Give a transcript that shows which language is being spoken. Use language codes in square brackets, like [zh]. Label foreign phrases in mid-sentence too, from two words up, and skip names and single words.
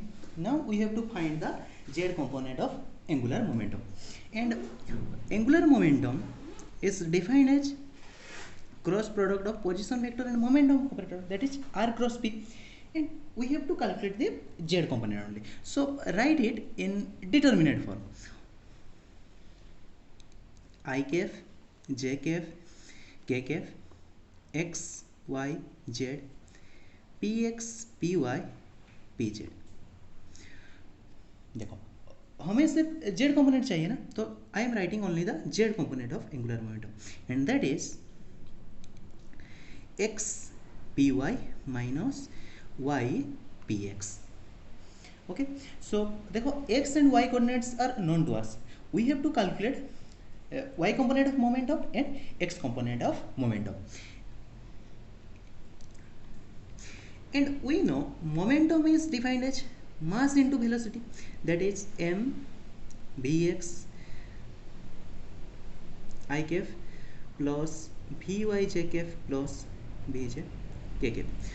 [en] Now we have to find the z component of angular momentum, and angular momentum is defined as cross product of position vector and momentum operator, that is r cross p, and we have to calculate the z component only. So write it in determinate form: I cap j cap k cap x y z p x p y p z। [hi] देखो हमें सिर्फ z कंपोनेंट चाहिए ना, तो [en] I am writing only the z component of angular momentum and that is x py minus y px. okay, so देखो x and y coordinates are known to us, we have to calculate y component of momentum and x component of momentum, and we know momentum is defined as mass into velocity, that is m vx I cap plus vy j cap plus vj k cap।